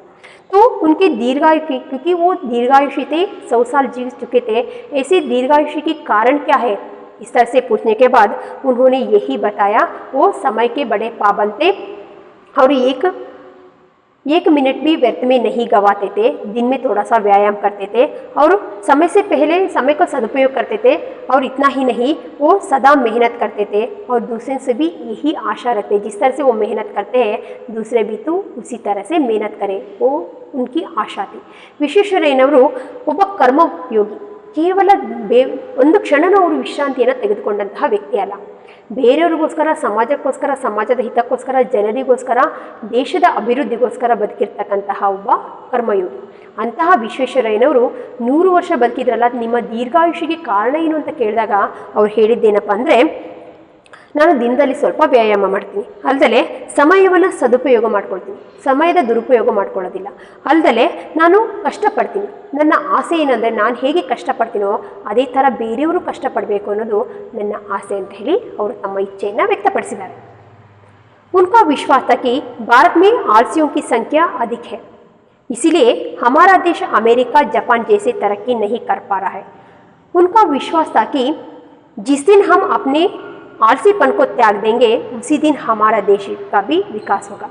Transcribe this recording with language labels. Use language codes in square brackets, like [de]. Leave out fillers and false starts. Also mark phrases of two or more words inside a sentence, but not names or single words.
[hi] तो उनके दीर्घायु की, क्योंकि वो दीर्घायुषी थे, 100 साल जी चुके थे, ऐसे दीर्घायुषी के कारण क्या है इस तरह से पूछने के बाद उन्होंने यही बताया, वो समय के बड़े पाबंद थे और एक 1 मिनट भी व्यर्थ में नहीं गवाते थे, दिन में थोड़ा सा व्यायाम करते थे और समय से पहले समय का सदुपयोग करते थे। और इतना ही नहीं, वो सदा मेहनत करते थे और दूसरे से भी यही आशा रखते, जिस तरह से वो मेहनत करते हैं दूसरे भी तो उसी तरह से मेहनत करें, वो उनकी आशा थी। [kn] ವಿಶ್ವೇಶ್ವರಯ್ಯನವರು ಒಬ್ಬ ಕರ್ಮಯೋಗಿ, ಕೇವಲ ಒಂದು ಕ್ಷಣನೂ ಅವರು ವಿಶ್ರಾಂತಿಯನ್ನು ತೆಗೆದುಕೊಂಡಂತಹ ವ್ಯಕ್ತಿ ಅಲ್ಲ. ಬೇರೆಯವ್ರಿಗೋಸ್ಕರ, ಸಮಾಜಕ್ಕೋಸ್ಕರ, ಸಮಾಜದ ಹಿತಕ್ಕೋಸ್ಕರ, ಜನರಿಗೋಸ್ಕರ, ದೇಶದ ಅಭಿವೃದ್ಧಿಗೋಸ್ಕರ ಬದುಕಿರ್ತಕ್ಕಂತಹ ಒಬ್ಬ ಕರ್ಮಯೋಗಿ. ಅಂತಹ ವಿಶ್ವೇಶ್ವರಯ್ಯನವರು 100 ವರ್ಷ ಬದುಕಿದ್ರಲ್ಲ, ನಿಮ್ಮ ದೀರ್ಘಾಯುಷಿಗೆ ಕಾರಣ ಏನು ಅಂತ ಕೇಳಿದಾಗ ಅವ್ರು ಹೇಳಿದ್ದೇನಪ್ಪ ಅಂದರೆ, ನಾನು ದಿನದಲ್ಲಿ ಸ್ವಲ್ಪ ವ್ಯಾಯಾಮ ಮಾಡ್ತೀನಿ, ಅಲ್ಲದೆ ಸಮಯವನ್ನು ಸದುಪಯೋಗ ಮಾಡ್ಕೊಳ್ತೀನಿ, ಸಮಯದ ದುರುಪಯೋಗ ಮಾಡ್ಕೊಳ್ಳೋದಿಲ್ಲ, ಅಲ್ಲದೆ ನಾನು ಕಷ್ಟಪಡ್ತೀನಿ. ನನ್ನ ಆಸೆ ಏನಂದರೆ ನಾನು ಹೇಗೆ ಕಷ್ಟಪಡ್ತೀನೋ ಅದೇ ಥರ ಬೇರೆಯವರು ಕಷ್ಟಪಡಬೇಕು ಅನ್ನೋದು ನನ್ನ ಆಸೆ ಅಂತ ಹೇಳಿ ಅವರು ತಮ್ಮ ಇಚ್ಛೆಯನ್ನು ವ್ಯಕ್ತಪಡಿಸಿದ್ದಾರೆ. [hi] उनका विश्वास था कि भारत में आलसियों की संख्या अधिक है, इसीलिए हमारा देश अमेरिका, जापान जैसे तरक्की नहीं कर पा रहा है. उनका विश्वास था कि जिस दिन हम अपने आलसीपन को त्याग देंगे उसी दिन हमारा देश का भी विकास होगा.